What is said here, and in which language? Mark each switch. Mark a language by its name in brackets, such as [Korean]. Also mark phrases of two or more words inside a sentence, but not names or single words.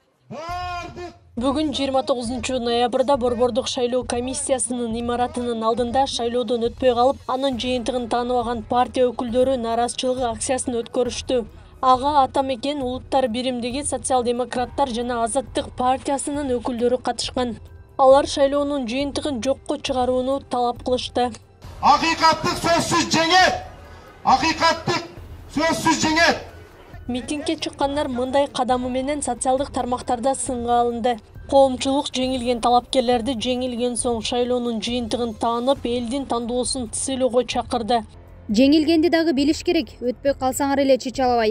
[Kyrgyz] Бүгін 29 ноябрда Борбордук шайлоо комиссиясынын имаратынын алдында шайлоодон өтпөй калып, анын жыйынтыгын тааныбаган партия өкүлдөрү нааразычылык акциясын өткөрүштү. Ага Атамекен Улуттар биримдиги социал-демократтар жана Азаттык партиясынын өкүлдөрү катышкан. Алар шайлоонун жыйынтыгын жокко чыгарууну талап кылышты. Акыйкаттык сөзсүз жеңет! Акыйкаттык сөзсүз жеңет! Митингге чыккандар мындай кадамы менен социалдык тармактарда сынга алынды. Коомчулук жеңилген талапкерлерди жеңилген соң шайлоонун жыйынтыгын таанып, элдин тандоосун сыйлоого чакырды. Жеңилгенди дагы билиш керек. Өтпөй калсаңар эле чычалабай.